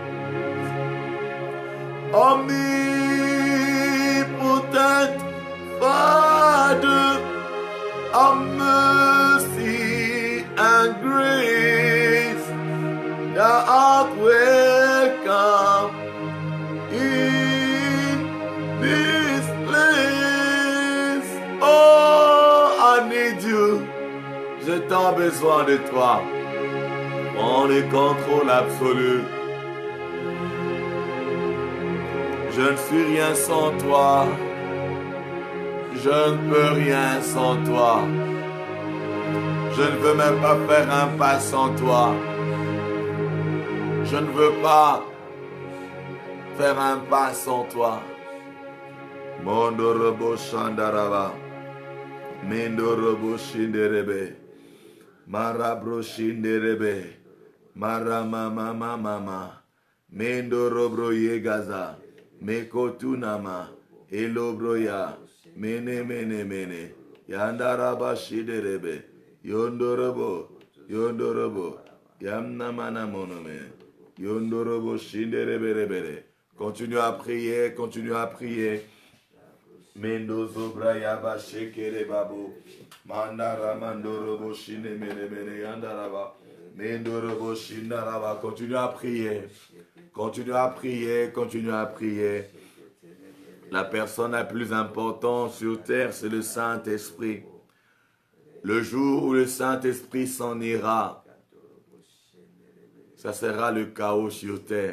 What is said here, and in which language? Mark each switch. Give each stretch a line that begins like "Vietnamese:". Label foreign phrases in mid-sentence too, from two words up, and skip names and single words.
English: Omnipotent Father of mercy and grace, thou art welcome in this place. Oh, I need you.
French: J'ai tant besoin de toi. Prends le contrôle absolu. Je ne suis rien sans toi. Je ne peux rien sans toi. Je ne veux même pas faire un pas sans toi. Je ne veux pas faire un pas sans toi. Mondorobo Shandaraba. Mendorobo Shinderebe. Marabro Shinderebe. Maramama mama. Mendorobro Yegaza. Mekotunama. Elobroya. Mene mene mene. Yandaraba Shiderebe. Yondorobo. Yondorobo. Yamnamana monome. Yondorobo Shinderebe. Continue à prier, continue à prier. Mendozo Brayaba Shekere Babu. Mandara Mandorobo Shine Mene Mene Yandaraba. Mendorobo Shindaraba. Continue à prier. Continue à prier, continue à prier. La personne la plus importante sur terre, c'est le Saint-Esprit. Le jour où le Saint-Esprit s'en ira, ça sera le chaos sur terre.